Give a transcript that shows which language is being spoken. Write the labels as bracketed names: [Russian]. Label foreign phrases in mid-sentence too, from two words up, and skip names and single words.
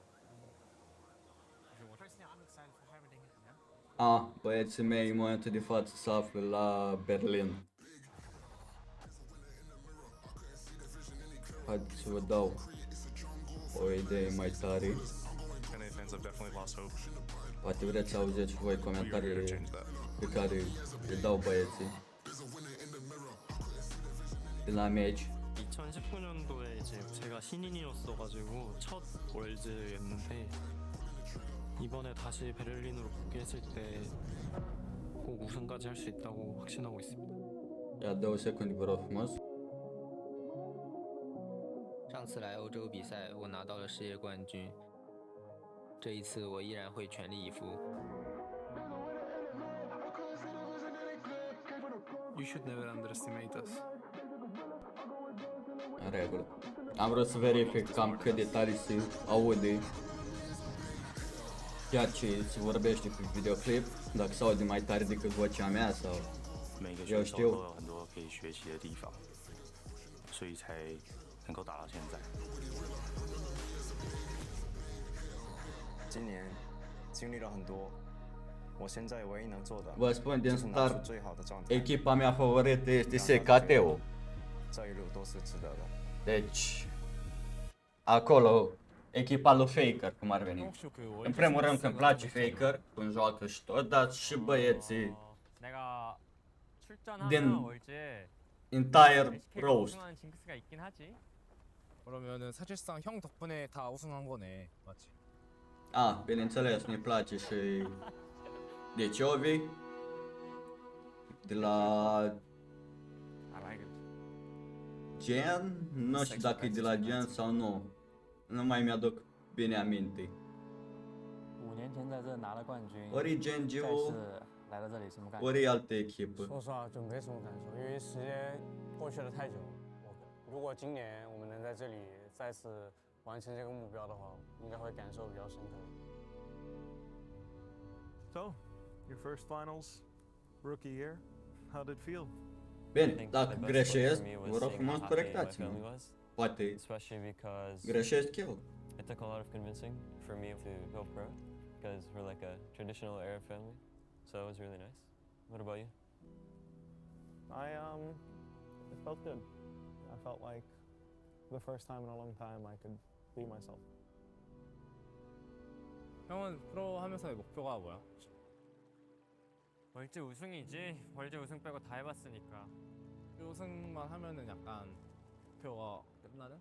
[English] Personally, I'm excited for everything. [Romanian] Băieții mei în momentul de față se află la Berlin. Haideți să vă dau o idee mai tare. Poate vreți să auziți și voi comentariile pe care le dau băieții de la meci. [Korean] 2019년도에 이제 제가 신인이었어가지고 첫 월즈였는데 이번에 다시 베를린으로 복귀했을 때 꼭 우승까지 할 수 있다고 확신하고 있습니다. [Romanian] Ia 2 secunde, vă rog frumos. [Chinese] 上次来欧洲比赛，我拿到了世界冠军。这一次，我依然会全力以赴。 [English] You should never underestimate us. [Romanian] În regulă. Am vrut să verific cam cât de tare se aude ceea ce se vorbește pe videoclip, dacă se aude mai tare decât vocea mea sau eu știu. [Chinese] 今年经历了很多，我现在唯一能做的 [Romanian] Vă spun din [Chinese] 就是拿出 [Romanian] start, [Chinese] 最好的状态。 [Romanian] echipa mea favorită este SKT-ul. [Chinese] 这一路都是值得的。 [Romanian] Deci, acolo, echipa lui Faker, cum ar veni. În primul rând că îmi place Faker, cum joacă și tot, dar și băieții din [English] entire roast. [Korean] 그러면은 사실상 형 덕분에 다 우승한 거네, 맞지? [Romanian] Bineînțeles, ne place și Deciovi de la Gen, nu știu dacă e de la Gen sau nu, nu mai mi-aduc bine aminte. [Chinese] 5 年前在这拿了冠军， [Romanian] Ori Gen [Chinese] 再 [Romanian] Geo, [Chinese] 次来到这里什么感觉？ [Romanian] ori altă echipă. [Chinese] 说实话就没什么感受，因为时间过去了太久了。如果今年我们能在这里再次完成这个目标的话，应该会感受比较深刻。 [English] So, your first finals, rookie year, how did it feel? [Romanian] Bine, dacă greșesc, vă rog frumos corectați-mă. Poate greșesc eu. [English] It took a lot of convincing for me to go pro because we're like a traditional Arab family, so it was really nice. What about you? It felt good. I felt like the first time in a long time I could be myself. [Korean] 형은 프로 하면서의 목표가 뭐야? 월드 우승이지. 월드 우승 빼고 다 해봤으니까. 우승만 하면은 약간 목표가 끝나는?